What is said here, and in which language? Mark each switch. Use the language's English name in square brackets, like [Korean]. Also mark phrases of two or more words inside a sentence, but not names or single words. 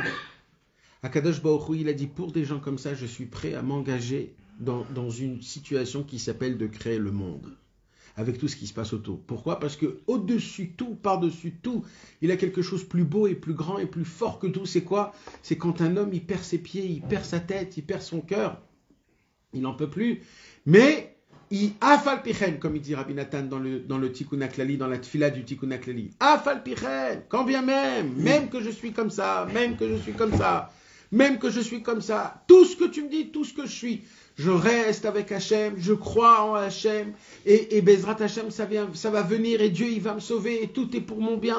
[Hebrew] הקדוש ברוך הוא, [French] il a dit, pour des gens comme ça, je suis prêt à m'engager dans une situation qui s'appelle de créer le monde, avec tout ce qui se passe autour. Pourquoi ? Parce que au-dessus tout, par-dessus tout, il a quelque chose de plus beau et plus grand et plus fort que tout. C'est quoi ? C'est quand un homme, il perd ses pieds, il perd sa tête, il perd son cœur, il n'en peut plus. Mais, il [Hebrew] אף על פי כן, [French] comme il dit Rabbi Nathan dans le Tikkun HaKlali, dans la tfila du Tikkun HaKlali. [Hebrew] אף על פי כן, [French] quand bien même que je suis comme ça, même que je suis comme ça, même que je suis comme ça, tout ce que tu me dis, tout ce que je suis, je reste avec Hachem, je crois en Hachem, et [Hebrew] בעזרת השם, [French] ça va venir, et Dieu, il va me sauver, et tout est pour mon bien.